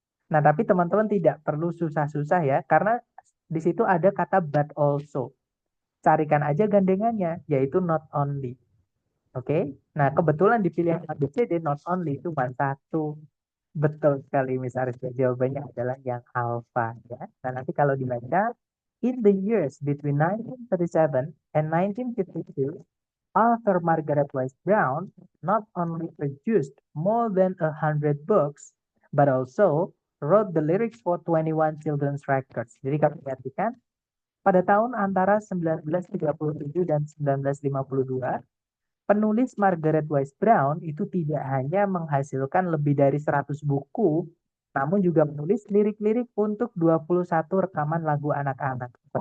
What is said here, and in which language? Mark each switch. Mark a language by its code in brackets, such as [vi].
[id] Nah, tapi teman-teman tidak perlu susah-susah ya, karena di situ ada kata but also. Carikan aja gandengannya, yaitu not only. Oke? Nah, kebetulan di pilihan ABCD not only cuma satu. Betul sekali, Miss Arisya. Jawabannya adalah yang alpha. Ya. Nah, nanti kalau dibaca, [en] in the years between 1937 and 1952, author Margaret Wise Brown not only produced more than 100 books, but also wrote the lyrics for 21 children's records. [id] Jadi kalau perhatikan, pada tahun antara 1937 dan 1952, penulis Margaret Wise Brown itu tidak hanya menghasilkan lebih dari 100 buku, namun juga menulis lirik-lirik untuk 21 rekaman lagu anak-anak.